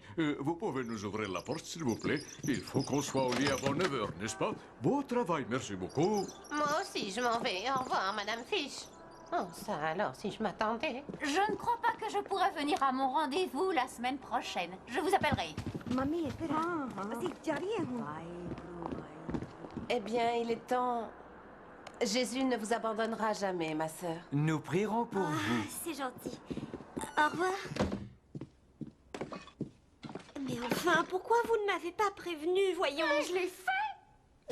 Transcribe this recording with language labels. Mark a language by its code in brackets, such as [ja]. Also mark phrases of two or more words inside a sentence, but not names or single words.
[fr] Vous pouvez nous ouvrir la porte, s'il vous plaît? Il faut qu'on soit au lit avant 9 h, n'est-ce pas? Beau travail, merci beaucoup. Moi aussi, je m'en vais. Au revoir, Madame Fish. Oh, ça alors, si je m'attendais. Je ne crois pas que je pourrai venir à mon rendez-vous la semaine prochaine. Je vous appellerai. [hi] मम्मी इधर बस जा रही है हूँ [fr] Eh bien, il est temps. Jésus ne vous abandonnera jamais, ma sœur. Nous prierons pour vous. C'est gentil. Au revoir. Mais enfin, pourquoi vous ne m'avez pas prévenu, voyons? Je l'ai fait.